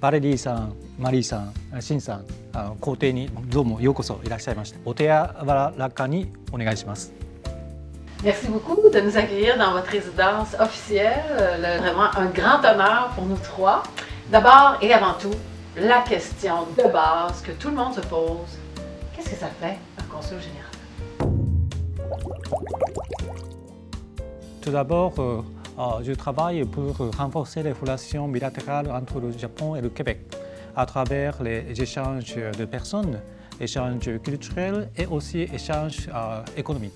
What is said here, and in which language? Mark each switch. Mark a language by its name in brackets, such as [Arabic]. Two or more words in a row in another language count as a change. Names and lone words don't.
[Japanese] バレリーさん、マリーさん、シンさん、皇帝にどうもようこそいらっしゃいました。お手柔らかにお願いします。 [French] Merci beaucoup de nous accueillir dans votre résidence officielle. Vraiment un grand honneur pour nous trois. D'abord et avant tout, la question de base que tout le monde se pose. Qu'est-ce que ça fait un consul général? Tout d'abord, je travaille pour renforcer les relations bilatérales entre le Japon et le Québec à travers les échanges de personnes, échanges culturels et aussi échanges économiques.